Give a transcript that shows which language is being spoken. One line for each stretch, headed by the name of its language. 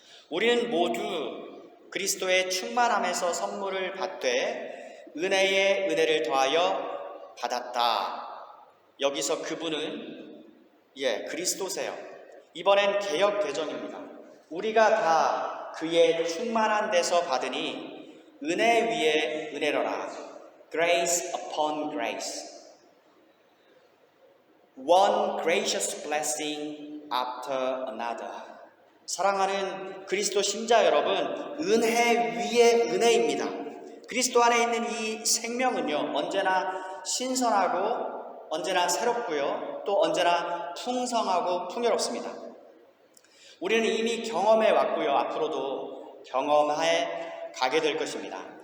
Korean: 우리는 모두 그리스도의 충만함에서 선물을 받되 은혜에 은혜를 더하여 받았다. 여기서 그분은 그리스도세요. 이번엔 개역 개정입니다. 우리가 다 그의 충만한 데서 받으니 은혜 위에 은혜로라.
English: Grace upon grace. One gracious blessing after another.
Korean: 사랑하는 그리스도 신자 여러분, 은혜 위에 은혜입니다. 그리스도 안에 있는 이 생명은요, 언제나 신선하고 언제나 새롭고요, 또 언제나 풍성하고 풍요롭습니다. 우리는 이미 경험해 왔고요, 앞으로도 경험해 가게 될 것입니다.